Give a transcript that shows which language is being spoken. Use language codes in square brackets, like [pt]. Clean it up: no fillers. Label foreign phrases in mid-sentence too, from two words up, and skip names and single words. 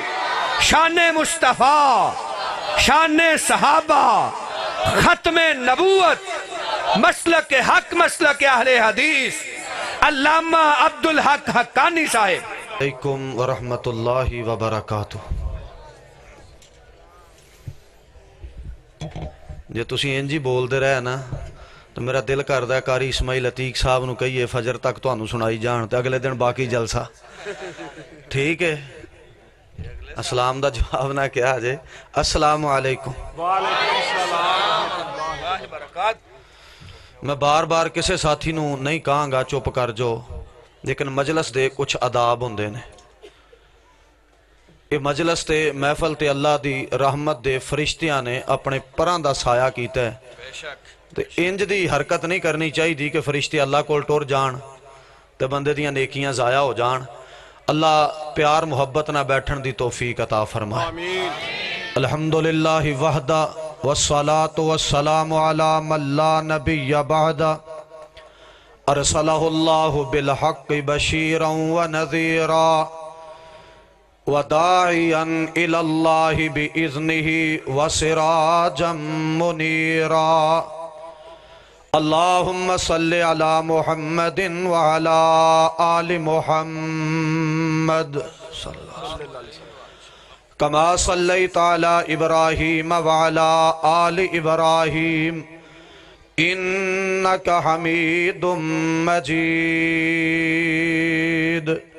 [ur] شان مصطفیٰ، شان صحابہ، ختم نبوت، مسلک حق، مسلک اہل حدیث، علامہ عبدالحق حقانی صاحب. [ar] علیکم ورحمۃ اللہ وبرکاتہ. [pa] جے تسی انجی بول دے رہے نا تو میرا دل کردا ہے قاری اسماعیل عتیق صاحب نو کہیے فجر تک تانوں سنائی جان تے اگلے دن باقی جلسہ ٹھیک ہے. اسلام دا جواب نہ کیا جے. [ar] السلام علیکم. وعلیکم السلام ورحمۃ اللہ وبرکاتہ. [pa] میں بار بار کسے ساتھی نو نہیں کہاں گا چپ کر جو، لیکن مجلس دے کچھ آداب ہوندے نے. یہ مجلس تے محفل تے اللہ دی رحمت دے فرشتیاں نے اپنے پراں دا سایہ کیتا ہے. تے انج دی حرکت نہیں کرنی چاہی دی کہ فرشتے اللہ کول ٹور جان تے بندے دیاں نیکیاں ضائع ہو جان. اللہ پیار محبت نہ بیٹھن دی توفیق عطا فرمائے. آمین. [ar] الحمدللہ وحدہ والصلاة والسلام علی من لا نبی بعدہ ارسلہ اللہ بالحق بشیرا ونذیرا وداعیا الی اللہ بإذنہ وسراجا منیرا. اللہم صلی علی محمد وعلی آل محمد کما صلیت علی ابراہیم وعلی آل ابراہیم انک حمید مجید.